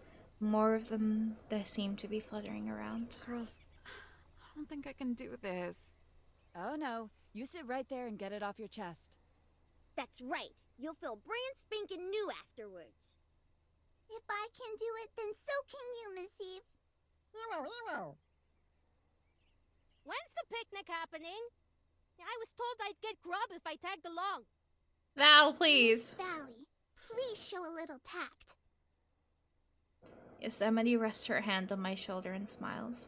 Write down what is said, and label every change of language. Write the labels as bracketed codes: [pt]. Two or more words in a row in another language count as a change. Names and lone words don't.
[en] More of them there seem to be fluttering around. Girls, I don't think I can do this. Oh no, you sit right there and get it off your chest. That's right. You'll feel brand spanking new afterwards. If I can do it, then so can you, Miss Eve. Ewo, ewo. When's the picnic happening? I was told I'd get grub if I tagged along. Val, please! Valley, please show a little tact. Yosemite rests her hand on my shoulder and smiles.